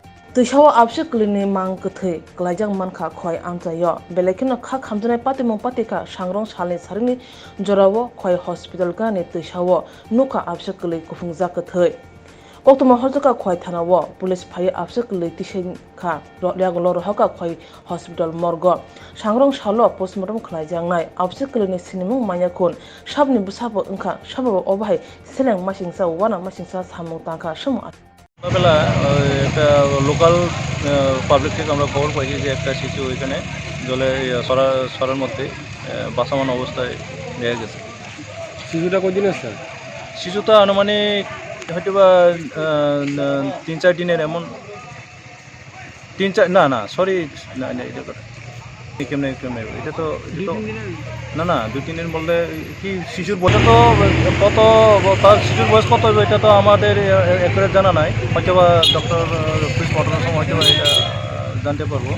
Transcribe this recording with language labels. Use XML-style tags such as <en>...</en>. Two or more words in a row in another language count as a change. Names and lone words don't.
<trp>Tuishawa abse klini mang kthei klaijang mankha khoi amchayo belekino kha khamjane patimong patika sangrong salni sarini jorawo khoi hospital gani tuishawo nuka abse kli kufungja kthei koktoma horjaka khoi thanawo police phai abse kli tisen kha yagulo rohaka khoi hospital morgo sangrong salo postmortem khlaijang nai abse klini sinimung manyakun sabni busabo wngkha sababo obhai seleng masingsa wana masingsa samung tangkha sumu</trp> <bn>বেলা একটা লোকাল পাবলিক থেকে আমরা খবর পাইছি যে একটা শিশু এখানে জলে সরার মধ্যে বাসমান অবস্থায় দেখা গেছে। শিশুটা কদিন আছে? শিশুটা আনুমানিক হয়তো বা 3-4 দিনের এমন 3-4 না সরি না এটা কথা কেমনে এটা তো না 2-3 দিন বললে কি শিশুর বয়স তো কত তার শিশুর বয়স কত হবে এটা তো আমাদের একুরেট জানা নাই, হয়তো বা</bn> <en>doctor postmortem</en> <bn>সময় হয়তো এটা জানতে পারবো।</bn>